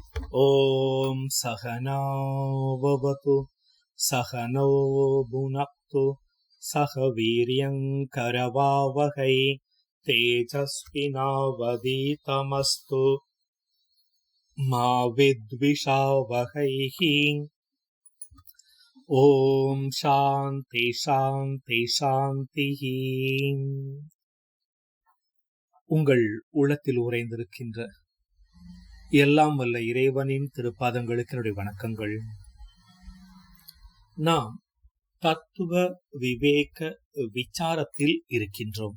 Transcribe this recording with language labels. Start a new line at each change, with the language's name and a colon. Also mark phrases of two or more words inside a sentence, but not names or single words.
Sanskrit: ॐ सहना भवतु सहनौ भुनक्तु सह वीर्यं करवावहै तेजस्विनावधीतमस्तु मा विद्विषावहैः। ॐ शान्ति शान्ति शान्तिः.
Tamil: உங்கள் உள்ளத்தில் உறைந்திருக்கின்ற எல்லாம் வல்ல இறைவனின் திருப்பாதங்களுக்கு என்னுடைய வணக்கங்கள். நாம் தத்துவ விவேக விசாரத்தில் இருக்கின்றோம்.